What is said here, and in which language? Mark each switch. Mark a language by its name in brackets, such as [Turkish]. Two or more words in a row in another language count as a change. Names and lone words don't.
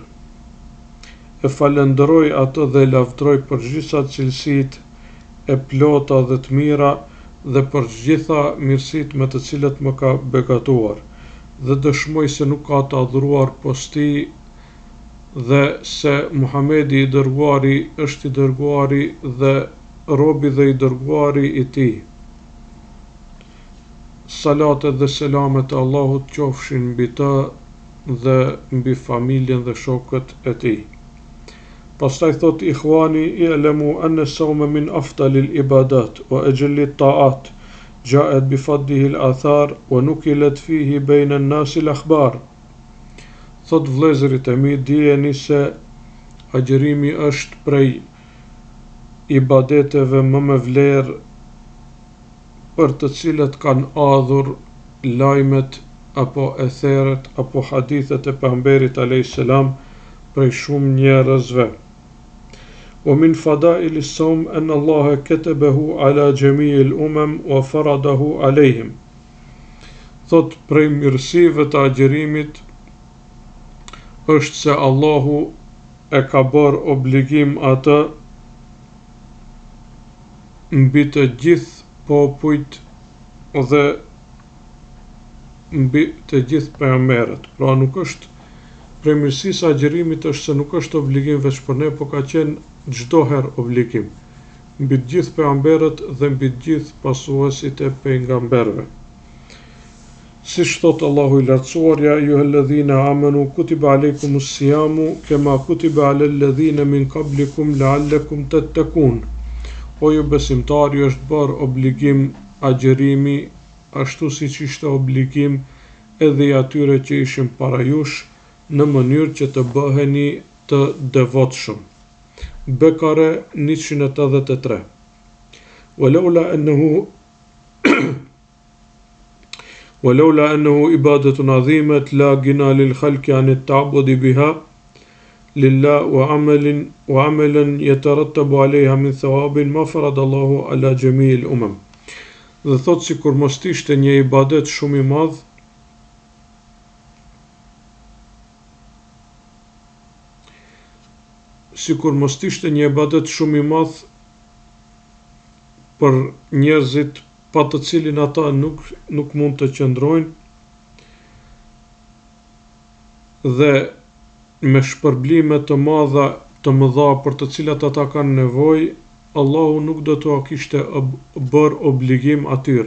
[Albanian] E falenderoj atë dhe lavdroj për gjitha cilësitë e plota dhe të mira dhe për gjitha mirësitë me të cilat më ka begatuar, dhe dëshmoj se nuk ka të adhuruar post tij dhe se Muhamedi i dërguari është i dërguari dhe robi dhe i dërguari i tij. Salatet dhe selamet e Allahut qofshin mbi të dhe mbi familjen dhe shokët e tij. Pastaj thot [Arabic] إخواني اعلموا أن الصوم من أفضل العبادات وأجل الطاعات جاءت بفضله الآثار ونقلت فيه بين الناس الأخبار. [Albanian] Thot vëllezërit e mi, dijeni se agjërimi është prej ibadeteve më me vlerë për të cilët kanë ardhur lajmet apo etheret apo hadithet e pejgamberit [Arabic] عليه السلام [Albanian] prej shumë njerëzve. [Arabic] ومن فضائل الصوم أن الله كتبه على جميع الأمم وفرضه عليهم. [Albanian] Thot prej mirësive të agjërimit është se Allahu e ka bërë obligim atë mbi të gjithë popujt dhe mbi të gjithë pejgamberët. Pra nuk është prej mirësisë së agjërimit është se nuk është obligim veç për ne, por ka qenë çdo herë obligim mbi të gjithë pejgamberët dhe mbi të gjithë pasuesit e pejgamberëve. Siç thot Allahu i lartësuar, [Arabic] يا أيها الذين آمنوا كتب عليكم الصيام كما كتب على الذين من قبلكم لعلكم تتقون. [Albanian] O ju besimtarë, është bërë obligim agjërimi ashtu siç ishte obligim edhe i atyre që ishin para jush, në mënyrë që të bëheni të devotshëm. Bekare 183. [Arabic] ولولا أنه إبادة عظيمة لا غنى للخلق عن التعبد بها لله وعملا يترتب عليها من ثواب ما فرض الله على جميع الأمم. [Albanian] Dhe thot si kur mos ishte një ibadet shumë i madh, për njerëzit pa të cilin ata nuk mund të qëndrojnë dhe me shpërblime të mëdha për të cilat ata kanë nevojë, Allahu nuk do t'u kishte bërë obligim atyre.